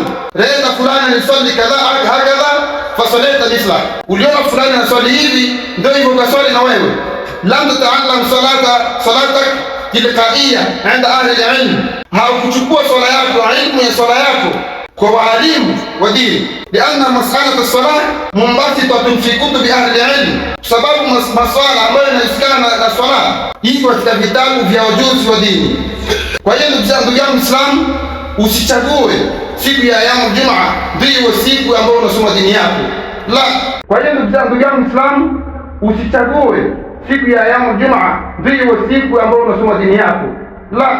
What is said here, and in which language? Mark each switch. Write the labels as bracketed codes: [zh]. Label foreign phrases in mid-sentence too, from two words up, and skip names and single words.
[sw] Reza fulani aliswali [ar] كذا هكذا فصليت مثله, [sw] uliona fulani anaswali hivi ndio hivyo ukaswali na wewe. [ar] لم تتعلم صلاتك تلقيا عند أهل العلم, [sw] haukuchukua swala yako, ilmu ya swala yako kwa walimu wa dini. [ar] لأن مسألة الصلاة منبسطة في كتب أهل العلم, [sw] sababu maswala ambayo yanahusiana na swala iko katika vitabu vya wajuzi wa dini. Kwa hiyo ndugu yangu Muislamu, usichague siku ya yamu Jumaa ndio siku ambayo unasoma dini yako, la. Kwa hiyo ndugu yangu Muislamu, usichague siku ya yamu Jumaa ndio siku ambayo unasoma dini yako, la.